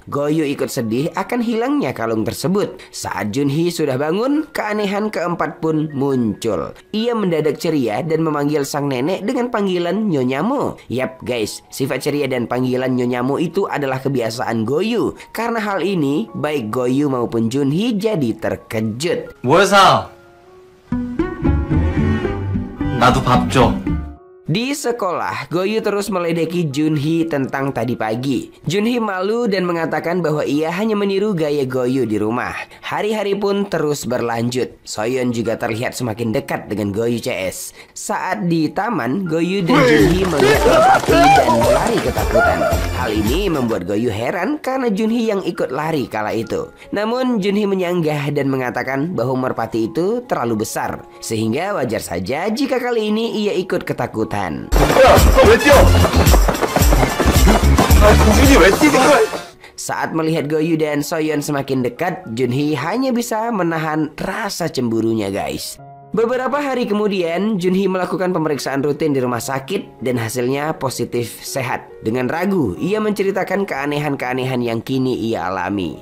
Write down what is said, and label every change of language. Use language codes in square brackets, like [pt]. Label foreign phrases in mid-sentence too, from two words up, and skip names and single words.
[id] Go-yu ikut sedih akan hilangnya kalung tersebut. Saat Junhee sudah bangun, keanehan keempat pun muncul. Ia mendadak ceria dan memanggil sang nenek dengan panggilan Nyonya Mo. Yap guys, sifat ceria dan panggilan Nyonya Mo itu adalah kebiasaan Go-yu. Karena hal ini, baik Go-yu maupun Junhee jadi terkejut. [ko] 뭐해서? 나도 밥 줘. [id] Di sekolah, Go-yu terus meledeki Junhee tentang tadi pagi. Junhee malu dan mengatakan bahwa ia hanya meniru gaya Go-yu di rumah. Hari-hari pun terus berlanjut. Soyeon juga terlihat semakin dekat dengan Go-yu CS. Saat di taman, Go-yu dan Junhee melihat merpati dan berlari ketakutan. Hal ini membuat Go-yu heran karena Junhee yang ikut lari kala itu. Namun Junhee menyanggah dan mengatakan bahwa merpati itu terlalu besar, sehingga wajar saja jika kali ini ia ikut ketakutan. [ko] 야, 너 왜 뛰어? 아, 공준이 왜 뛰는 거야? [id] Saat melihat Go-yu dan Soyeon semakin dekat, Junhee hanya bisa menahan rasa cemburunya guys. Beberapa hari kemudian, Junhee melakukan pemeriksaan rutin di rumah sakit dan hasilnya positif sehat. Dengan ragu, ia menceritakan keanehan-keanehan yang kini ia alami.